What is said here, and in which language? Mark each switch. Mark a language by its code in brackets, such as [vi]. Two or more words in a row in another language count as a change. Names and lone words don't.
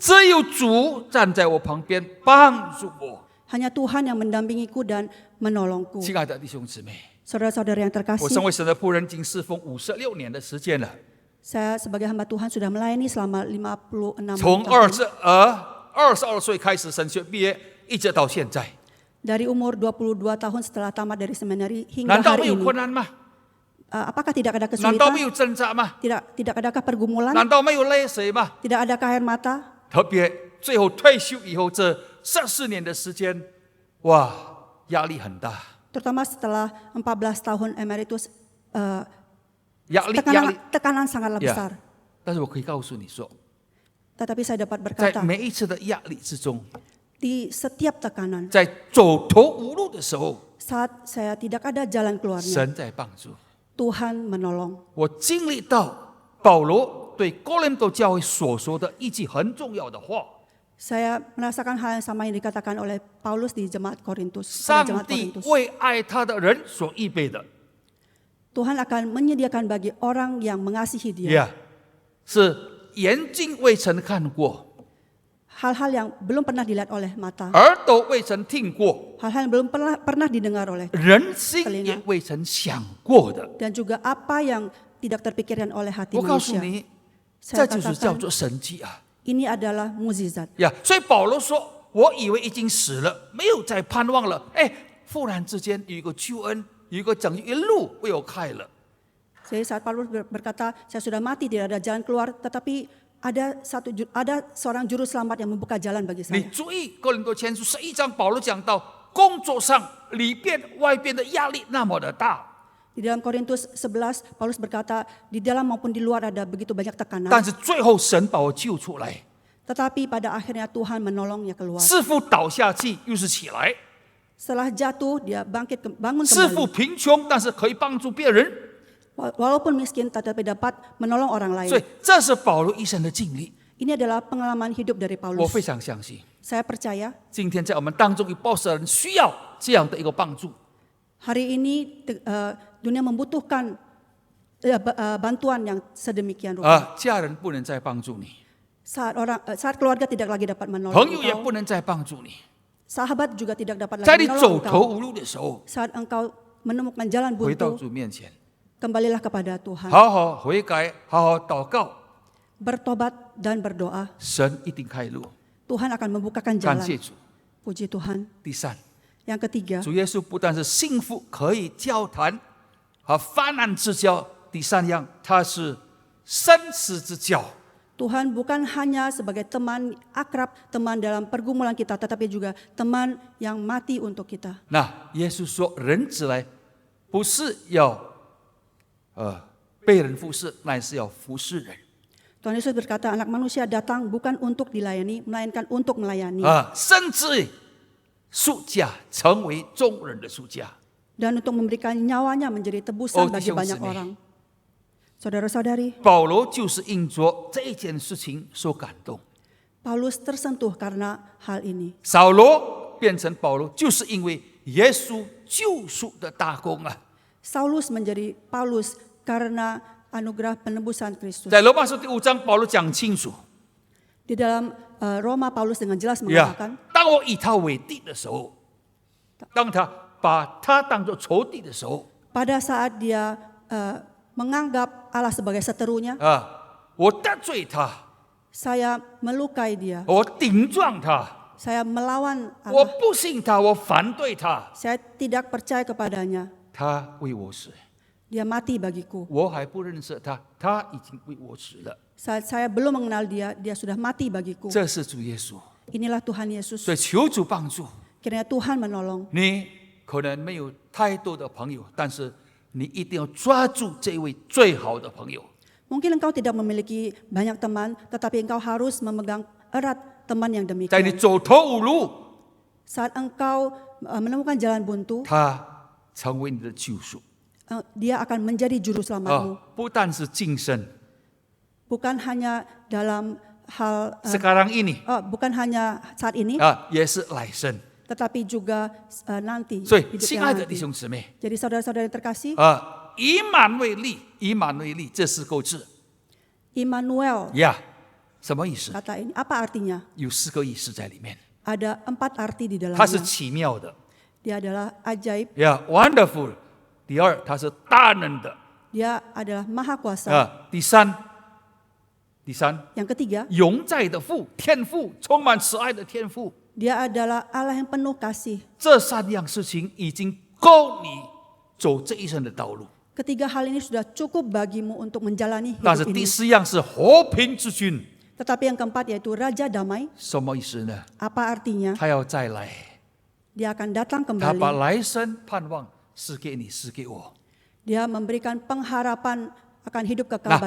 [zh] 只有主站在我旁边帮助我。 [id] Hanya Tuhan yang mendampingiku dan menolongku. [zh] 亲爱的弟兄姊妹， [id] Saudara-saudara yang [zh] 我 [id] terkasih, [zh] 身为神的仆人，已经侍奉56年的时间了。 [id] saya sebagai hamba Tuhan sudah melayani selama 56 [zh] 从 [id] tahun. [zh] 22岁开始神学毕业，一直到现在， [id] Dari umur 22 tahun setelah tamat dari seminari hingga [zh] 难道没 [id] hari [zh] 有 [id] ini. [zh] 困难吗？ [id] Apakah tidak ada [zh] 难道没 [id] kesulitan? [zh] 有挣扎吗？ [id] Tidak adakah pergumulan? [zh] 难道没有泪水吗？ [id] Tidak adakah air mata? [zh] 特别最后退休以后这14年的时间，哇，压力很大， [id] Terutama setelah 14 tahun emeritus, [zh] 压力。 [id] tekanan sangatlah Ya. besar. [zh] 但是我可以告诉你说， [id] Tetapi saya dapat [zh] 在 [id] berkata, [zh] 每一次的压力之中， [id] di setiap tekanan, [zh] 在走投无路的时候， [id] saat saya tidak ada jalan keluarnya, [zh] 神在帮助。 [id] Tuhan menolong. [zh] 我经历到保罗对哥林多教会所说的一句很重要的话。 [id] Saya merasakan hal yang sama yang dikatakan oleh Paulus di jemaat Korintus. pada [zh] 上 [id] jemaat [zh] 帝 [id] Korintus. [zh] 为爱他的人所预备的， [id] Tuhan akan menyediakan bagi orang yang mengasihi dia [zh] 呀，是眼睛未曾看过， [id] hal-hal yang belum pernah dilihat oleh mata, [zh] 耳朵未曾听过， [id] hal-hal yang belum pernah didengar oleh [zh] 人心也未曾想过的。 [id] dan juga apa yang tidak terpikirkan oleh hati [zh] 我告诉 [id] manusia. [zh] 你， [id] Saya [zh] 这就是叫 [id] katakan [zh] 做神迹啊！ [id] ini adalah mukjizat. [zh] 呀，所以保罗说：“我以为已经死了，没有再盼望了。” 哎，忽然之间有一个救恩，有一个拯救，一路为我开了。 [id] Jadi saat Paulus berkata, saya sudah mati, tidak ada jalan keluar, tetapi ada seorang juru selamat yang membuka jalan bagi [zh] 你 [id] saya. [zh] 注意哥林多前书11章，保罗讲到工作上里边外边的压力那么的大， [id] Di dalam Korintus 11, Paulus berkata, di dalam maupun di luar ada begitu banyak [zh] 但 [id] tekanan. [zh] 是最后神把我救出来， [id] Tetapi pada akhirnya Tuhan menolongnya keluar. [zh] 师傅倒下去又是起来， [id] Setelah jatuh, dia bangun [zh] 师傅 [id] kembali. [zh] 贫穷但是可以帮助别人， [id] Walaupun miskin, tetapi dapat menolong orang [zh] 所以 [id] lain. [zh] 这是保罗一生的经历。 [id] Ini adalah pengalaman hidup dari [zh] 我非 [id] Paulus. [zh] 常相信， [id] Saya percaya [zh] 今天在我们当中有不少人需要这样的一个帮助。 [id] hari ini dunia membutuhkan bantuan yang sedemikian rupa. [zh] 家人不能再帮助你， [id] Saat keluarga tidak lagi dapat [zh] 朋 [id] menolong [zh] 友也 [id] engkau, [zh] 不能再帮助你， [id] sahabat juga tidak dapat [zh] 在 [id] lagi [zh] 你走 [id] menolong [zh] 投 [id] engkau. [zh] 无路的时候， [id] Saat engkau menemukan jalan [zh] 回到 [id] buntu, [zh] 主面前， [id] kembalilah kepada Tuhan. [zh] 好好悔改，好好祷告， [id] Bertobat dan berdoa. [zh] 神一定开路。 [id] Tuhan akan membukakan [zh] 感谢 [id] jalan. [zh] 主。 [id] Puji Tuhan. [zh] 第三， [id] Yang ketiga, [zh] 主耶稣不但是幸福可以交谈和患难之交，第三样，他是生死之交。 [id] Tuhan bukan hanya sebagai teman akrab, teman dalam pergumulan kita, tetapi juga teman yang mati untuk kita. [zh] 那耶稣说，人子来不是要被人服侍，乃是要服侍人。 [id] Tuhan Yesus berkata, anak manusia datang bukan untuk dilayani, melainkan untuk melayani. [zh] 甚至赎价成为众人的赎价。 [id] Dan untuk memberikan nyawanya menjadi tebusan Oh, bagi [zh] 弟兄 [id] banyak [zh] 姊妹。 [id] orang. Saudara-saudari, [zh] 保罗就是因着这件事情所感动， [id] Paulus tersentuh karena hal ini. [zh] 扫罗变成保罗，就是因为耶稣救赎的大功啊！ [id] Saulus menjadi Paulus karena anugerah penebusan Kristus. [zh] 在罗马书第5章，保罗讲清楚， [id] Di dalam Roma, Paulus dengan jelas 呀 mengatakan, [zh] 当我以他为敌的时候，当他把他当作仇敌的时候， [id] pada saat dia menganggap Allah sebagai seterunya, [zh] 我得罪他， [id] saya melukai dia, [zh] 我顶撞他， [id] saya melawan [zh] 我 [id] Allah, [zh] 不信他，我反对他， [id] saya tidak percaya kepadanya, [zh] 他为我死， [id] dia mati bagiku. [zh] 我还不认识他，他已经为我死了。 [id] Saat saya belum mengenal dia, dia sudah mati bagiku. [zh] 这是主耶稣， [id] Inilah Tuhan Yesus. [zh] 所以求主帮助 [id] Kiranya Tuhan menolong. [zh] 你。可能没有太多的朋友，但是你一定要抓住这位最好的朋友。 [id] Mungkin engkau tidak memiliki banyak teman, tetapi engkau harus memegang erat teman yang [zh] 在你 [id] demikian. [zh] 走投无路， [id] Saat engkau menemukan jalan buntu, [zh] 他成为你的救赎 [id] dia akan menjadi juru selamatmu. [zh] 不但是今生， [id] Bukan hanya dalam hal, sekarang ini bukan hanya saat ini, [zh] 也是来生。 [id] tetapi juga nanti. [zh] 所以， [id] hidup [zh] 亲 [id] yang [zh] 爱的弟 [id] nanti. [zh] 兄姊妹， [id] Jadi saudara-saudara yang terkasih, [zh] 以满为例，以满为例，这4个字 [id] Immanuel [zh] 呀，什么意思？ [id] kata ini apa artinya? [zh] 有4个意思在里面， [id] Ada 4 arti di [zh] 它是 [id] dalamnya. [zh] 奇妙的 [id] Dia adalah ajaib, [en] 呀 ，wonderful。 [zh] 第二，它是大能的 [id] dia adalah maha kuasa. [zh] 第三， [id] Yang ketiga, [zh] 永在的父，天父，充满慈爱的天父。 [id] dia adalah Allah yang penuh kasih. [zh] 这3样事情已经够你走这一生的道路。 [id] Ketiga hal ini sudah cukup bagimu untuk menjalani [zh] 但是 [id] hidup [zh] 第 [id] ini. [zh] 4样是和平之君， [id] Tetapi yang keempat yaitu Raja Damai. [zh] 什么意思呢？ [id] Apa artinya? [zh] 他要再来， [id] Dia akan datang [zh] 他把 [id] kembali. [zh] 来生盼望赐给你，赐给我。 [id] Dia memberikan pengharapan akan hidup kekal [zh] 那